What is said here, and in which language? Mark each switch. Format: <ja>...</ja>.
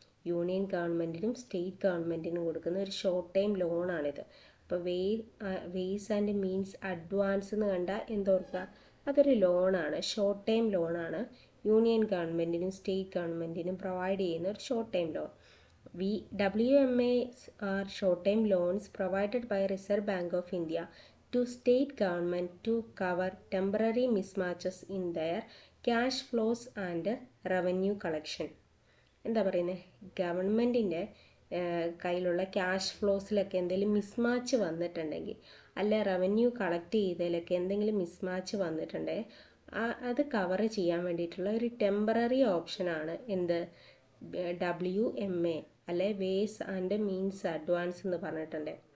<ml>Union ഗവൺമെൻറ്റിനും state ഗവൺമെൻറ്റിനും കൊടുക്കുന്ന ഒരു short time ലോണാണിത്. അപ്പോൾ വേസ് ആൻഡ് മീൻസ് അഡ്വാൻസ് എന്ന് കണ്ടാൽ എന്തോർക്കുക, അതൊരു ലോണാണ്, ഷോർട്ട് ടൈം ലോണാണ്. യൂണിയൻ ഗവൺമെൻറ്റിനും സ്റ്റേറ്റ് ഗവൺമെൻറ്റിനും പ്രൊവൈഡ് ചെയ്യുന്ന ഒരു short time loan.</ml> <en>WMAs are short-term loans provided by Reserve Bank of India to state government to cover temporary mismatches in their cash flows and revenue collection.</en> <ml>എന്താ പറയുന്നത്, ഗവൺമെൻറ്റിൻ്റെ കയ്യിലുള്ള cash ഫ്ലോസിലൊക്കെ എന്തെങ്കിലും mismatch വന്നിട്ടുണ്ടെങ്കിൽ അല്ലെ revenue collect ചെയ്തതിലൊക്കെ എന്തെങ്കിലും mismatch വന്നിട്ടുണ്ടേ അത് cover ചെയ്യാൻ വേണ്ടിയിട്ടുള്ള ഒരു ടെമ്പററി ഓപ്ഷനാണ് എന്ത് WMA അല്ലെ വേസ് ആൻഡ് മീൻസ് അഡ്വാൻസ് എന്ന് പറഞ്ഞിട്ടുണ്ട്.</ml>